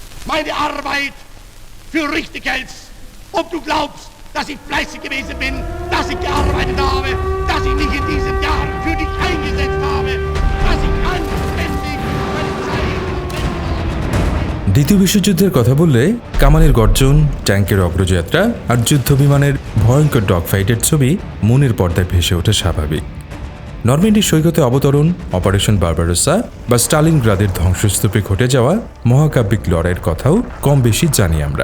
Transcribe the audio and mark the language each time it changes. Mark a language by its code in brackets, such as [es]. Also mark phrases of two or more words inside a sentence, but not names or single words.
[de] meine Arbeit für richtig hältst, ob du glaubst, dass ich fleißig gewesen bin, dass ich gearbeitet habe, dass ich mich in diesen Jahren für dich eingesetzt habe, dass ich anständig meine Zeit [bn] দ্বিতীয় বিশ্বযুদ্ধের কথা বললে কামানের গর্জন, ট্যাঙ্কের অগ্রযাত্রা আর যুদ্ধ বিমানের ভয়ঙ্কর ডগফাইটের ছবি মনের পর্দায় ভেসে ওঠে স্বাভাবিক। নরম্যান্ডি সৈকতে অবতরণ, অপারেশন বারবারোসা বা স্টালিনগ্রাদের ধ্বংসস্তূপে ঘটে যাওয়া মহাকাব্যিক লড়াইয়ের কথাও কম বেশি জানি আমরা।